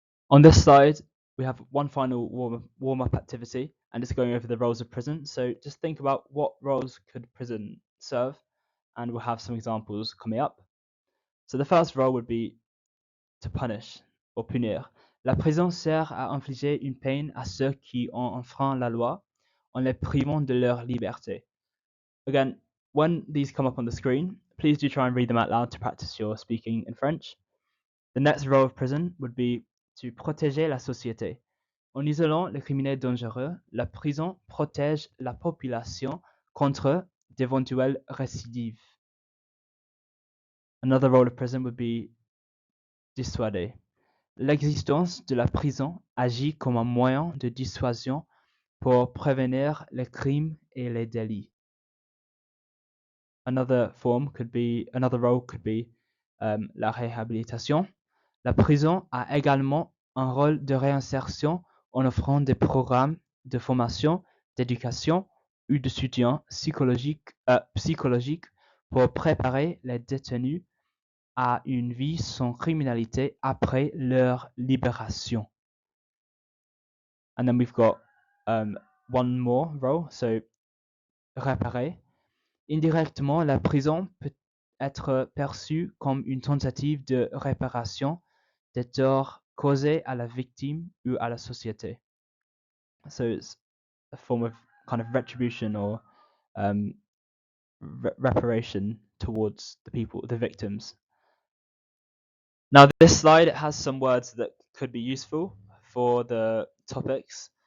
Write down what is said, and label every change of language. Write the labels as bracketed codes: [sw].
[en] On this slide, we have one final warm-up activity, and it's going over the roles of prison. So just think about what roles could prison serve, and we'll have some examples coming up. So the first role would be to punish or punir. [fr] La prison sert à infliger une peine à ceux qui ont enfreint la loi en les privant de leur liberté. [en] Again, when these come up on the screen, please do try and read them out loud to practice your speaking in French. The next role of prison would be to [fr] protéger la société. En isolant les criminels dangereux, la prison protège la population contre d'éventuelles récidives. [en] Another role of prison would be dissuader. [fr] L'existence de la prison agit comme un moyen de dissuasion pour prévenir les crimes et les délits. [en] Another role could be la réhabilitation. [fr] La prison a également un rôle de réinsertion en offrant des programmes de formation, d'éducation ou de soutien psychologique pour préparer les détenus à une vie sans criminalité après leur libération. [en] And then we've got one more role, so réparer. [fr] Indirectement, la prison peut être perçue comme une tentative de réparation des torts causés à la victime ou à la société. [en] So it's a form of kind of retribution or reparation towards the victims. Now this slide has some words that could be useful for the topics.